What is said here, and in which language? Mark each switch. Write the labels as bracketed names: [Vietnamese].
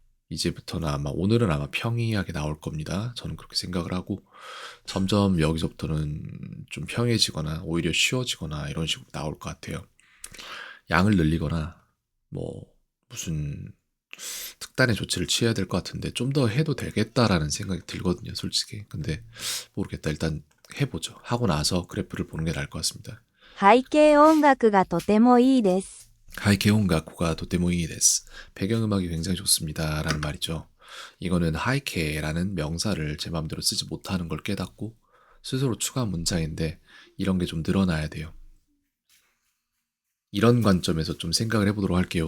[Korean] 이제부터는 아마 오늘은 아마 평이하게 나올 겁니다. 저는 그렇게 생각을 하고 점점 여기서부터는 좀 평해지거나 오히려 쉬워지거나 이런 식으로 나올 것 같아요. 양을 늘리거나 뭐 무슨 특단의 조치를 취해야 될 것 같은데 좀 더 해도 되겠다라는 생각이 들거든요, 솔직히. 근데 모르겠다. 일단 해보죠. 하고 나서 그래프를 보는 게 나을 것 같습니다. [Japanese] 背景音楽がとてもいいです。 하이케온가쿠가 도테모이 데스. [Korean] 배경음악이 굉장히 좋습니다. 라는 말이죠. 이거는 하이케라는 명사를 제 마음대로 쓰지 못하는 걸 깨닫고 스스로 추가한 문장인데 이런 게 좀 늘어나야 돼요. 이런 관점에서 좀 생각을 해보도록 할게요.